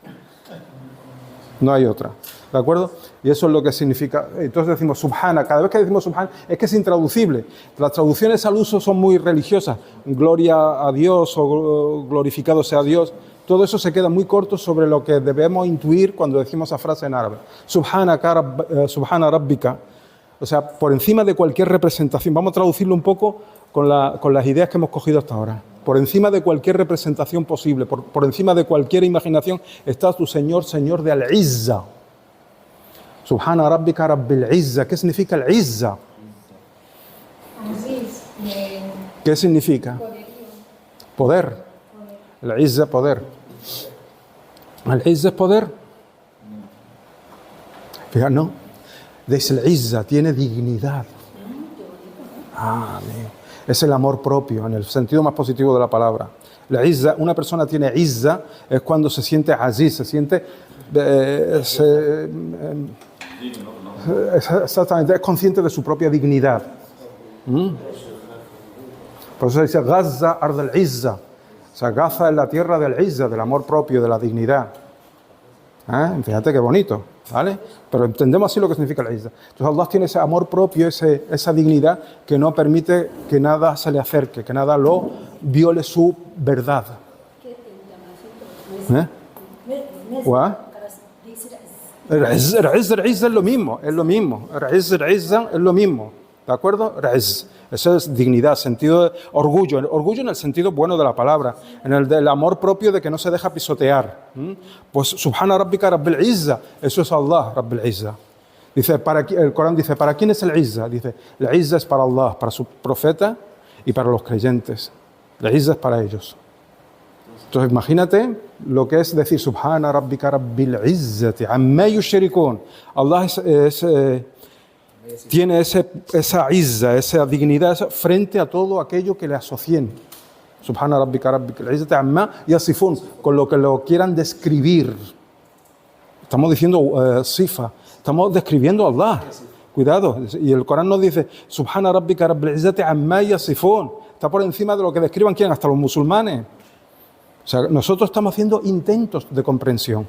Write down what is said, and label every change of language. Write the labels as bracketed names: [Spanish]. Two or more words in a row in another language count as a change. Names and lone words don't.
[Spanish] No hay otra. ¿De acuerdo? Y eso es lo que significa. Entonces decimos subhana. Cada vez que decimos subhana es que es intraducible. Las traducciones al uso son muy religiosas. Gloria a Dios o glorificado sea Dios. Todo eso se queda muy corto sobre lo que debemos intuir cuando decimos esa frase en árabe. [Arabic] سبحان ربك. [Spanish] O sea, por encima de cualquier representación. Vamos a traducirlo un poco con las ideas que hemos cogido hasta ahora. Por encima de cualquier representación posible, por encima de cualquier imaginación, está tu Señor, Señor de al-Izza. [Arabic] سبحان ربك رب العزة. [Spanish] ¿Qué significa el izza? ¿Qué significa? Poder. El izza, poder. ¿El izza es poder? Fíjate, no. Dice el izza, tiene dignidad. Amén. Es el amor propio, en el sentido más positivo de la palabra. La izza, una persona tiene izza, es cuando se siente aziz, se siente... exactamente, es consciente de su propia dignidad. Por eso dice Gaza [Arabic] أرض العزة. [Spanish] O sea, Gaza es la tierra del izza, del amor propio, de la dignidad. Fíjate qué bonito, ¿vale? Pero entendemos así lo que significa la izza. Entonces Allah tiene ese amor propio, esa dignidad que no permite que nada se le acerque, que nada lo viole su verdad. El izza es lo mismo, es lo mismo. El izza es lo mismo, ¿de acuerdo? Eso es dignidad, sentido de orgullo. Orgullo en el sentido bueno de la palabra, en el del amor propio de que no se deja pisotear. [Arabic] Pues سبحان ربك رب العزة, [Spanish] eso es Allah, [Arabic] رب العزة. [Spanish] Dice, el Corán dice, ¿para quién es el izza? Dice, el izza es para Allah, para su profeta y para los creyentes. El izza es para ellos. Entonces imagínate lo que es decir [Arabic] سبحان ربك رب العزة عما يشركون. [Spanish] Allah tiene esa izza, esa dignidad frente a todo aquello que le asocien. [Arabic] سبحان ربك رب العزة عما يصفون, [Spanish] con lo que lo quieran describir. Estamos diciendo sifa, estamos describiendo a Allah. Cuidado. Y el Corán nos dice, [Arabic] سبحان ربك رب العزة عما يصفون. [Spanish] Está por encima de lo que describan quién, hasta los musulmanes. O sea, nosotros estamos haciendo intentos de comprensión.